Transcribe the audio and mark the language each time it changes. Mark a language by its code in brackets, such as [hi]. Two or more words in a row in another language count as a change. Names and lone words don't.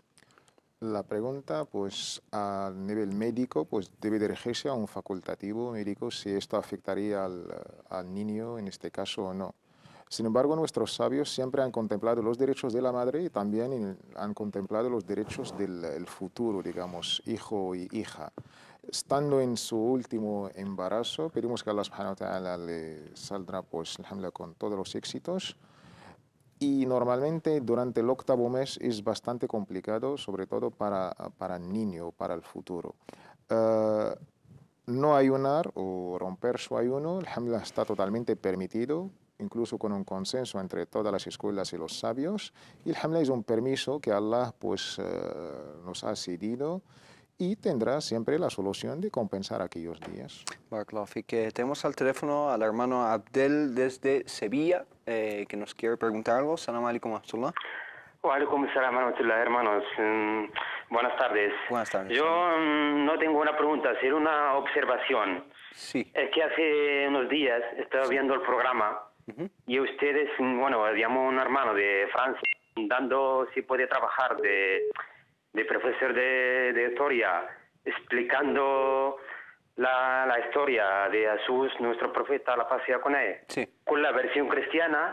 [es] La pregunta, pues, a nivel médico, pues debe dirigirse a un facultativo médico si esto afectaría al niño en este caso o no. Sin embargo, nuestros sabios siempre han contemplado los derechos de la madre y también han contemplado los derechos del futuro, digamos, hijo y hija. Estando en su último embarazo, pedimos que [ar] الله سبحانه وتعالى [es] le saldrá, pues, alhamdulillah, con todos los éxitos. Y normalmente durante el octavo mes es bastante complicado, sobre todo para el niño, para el futuro. No ayunar o romper su ayuno, alhamdulillah, está totalmente permitido, incluso con un consenso entre todas las escuelas y los sabios. Y alhamdulillah es un permiso que Allah, pues, nos ha cedido, y tendrá siempre la solución de compensar aquellos días. [ar] بارك الله فيك. [es] Tenemos al teléfono al hermano Abdel desde Sevilla, que nos quiere preguntar algo. [ar] سلام عليكم ورحمة الله. وعليكم السلام ورحمة الله, [es] hermanos. Buenas tardes. Buenas tardes. Yo no tengo una pregunta, sino una observación. Sí. Es que hace unos días estaba viendo el programa y ustedes, bueno, habíamos un hermano de Francia dando si puede trabajar de profesor de historia, explicando la historia de Jesús, nuestro profeta, la paz sea con él, con la versión cristiana.